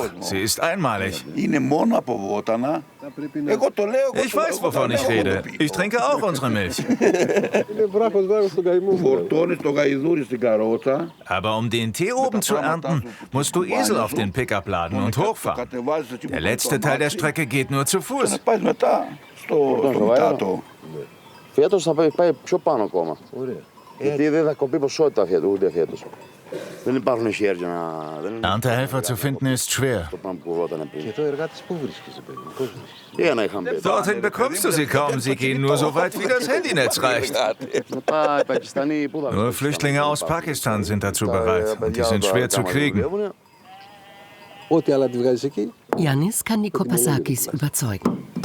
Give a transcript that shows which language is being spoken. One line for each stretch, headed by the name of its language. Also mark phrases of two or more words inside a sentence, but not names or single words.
German: Sie ist einmalig. Ich weiß, wovon ich rede. Ich trinke auch unsere Milch. Aber um den Tee oben zu ernten, musst du Esel auf den Pickup laden und hochfahren. Der letzte Teil der Strecke geht nur zu Fuß.
Greek: Φέτος θα πάει πιο πάνω ακόμα. Γιατί δεν θα κοπεί ποσότητα ούτε φέτος. Δεν υπάρχουν χέρια να...
German: Erntehelfer zu finden ist schwer. Dorthin bekommst du sie kaum. Sie gehen nur so weit, wie das Handynetz reicht. Nur Flüchtlinge aus Pakistan sind dazu bereit. Und die sind schwer zu kriegen. Yannis kann die Kopasakis überzeugen.